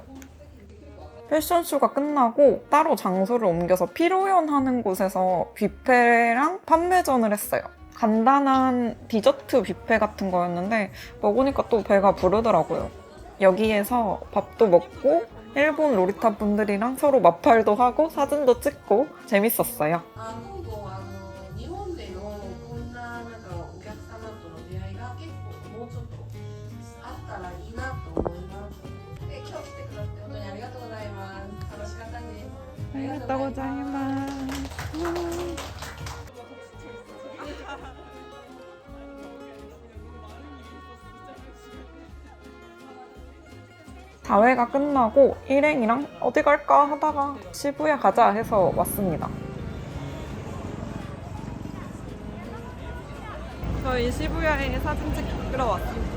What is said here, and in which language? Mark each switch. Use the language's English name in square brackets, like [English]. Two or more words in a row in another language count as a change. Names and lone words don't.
[Korean] 패션쇼가 끝나고 따로 장소를 옮겨서 피로연하는 곳에서 뷔페랑 판매전을 했어요. 간단한 디저트 뷔페 같은 거였는데 먹으니까 또 배가 부르더라고요. 여기에서 밥도 먹고 일본 로리타 분들이랑 서로 마팔도 하고 사진도 찍고 재밌었어요. [Japanese] 日本でのこんなお客様との出会いが結構もうちょっとあったらいいなと思います。で、今日来てくださって本当にありがとうございます。楽しかったです。ありがとうございます。 [Korean] 다회가 끝나고 일행이랑 어디 갈까 하다가 시부야 가자 해서 왔습니다. 저희 시부야에 사진 찍으러 왔습니다.